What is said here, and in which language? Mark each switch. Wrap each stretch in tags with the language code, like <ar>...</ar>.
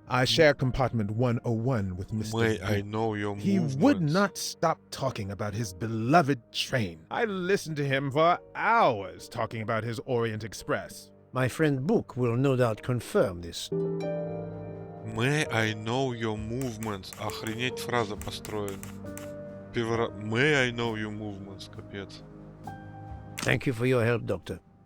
<en>I share compartment 101 with Mr. May I know your movements? He would not stop talking about his beloved train. I listened to him for hours talking about his Orient Express. My friend Book will no doubt confirm this. May I know your movements?</en> <ru>Охренеть, фраза построена. Первый раз.</ru> <en>May I know your movements?</en> <ru>Капец.</ru> <en>Thank you for your help, Doctor.</en>